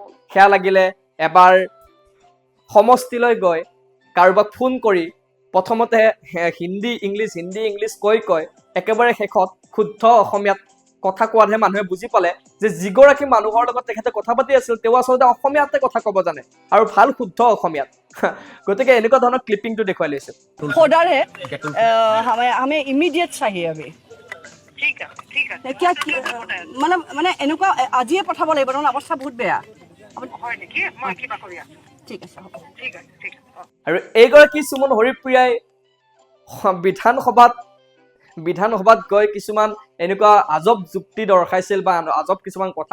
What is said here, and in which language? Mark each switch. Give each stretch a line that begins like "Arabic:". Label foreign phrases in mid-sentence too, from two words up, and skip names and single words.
Assamese: সেয়া লাগিলে এবাৰ সমষ্টিলৈ গৈ কাৰোবাক ফোন কৰি প্ৰথমতে হিন্দী ইংলিছ কৈ একেবাৰে শেষত শুদ্ধ অসমীয়াত কথা কোৱাতহে মানুহে বুজি পালে যে যিগৰাকী মানুহৰ লগত তেখেতে কথা পাতি আছিল তেওঁ আচলতে অসমীয়াতে কথা ক'ব জানে আৰু ভাল শুদ্ধ অসমীয়াত গতিকে এনেকুৱা ধৰণৰ ক্লিপিংটো দেখুৱাই লৈছে
Hindi: फोडर है हमें इमीडिएट चाहिए अभी ठीक है क्या मतलब
Assamese: মানে এনেকুৱা আজিয়ে পঠাব লাগিব কাৰণ অৱস্থা বহুত বেয়া হয় নেকি মই কিবা কৰি আছো ঠিক আছে আৰু এইগৰাকী সুমন হৰিপ্ৰিয়াই বিধানসভাত গৈ কিছুমান এনেকুৱা আজব যুক্তি দৰ্শাইছিল বা আজব কিছুমান কথা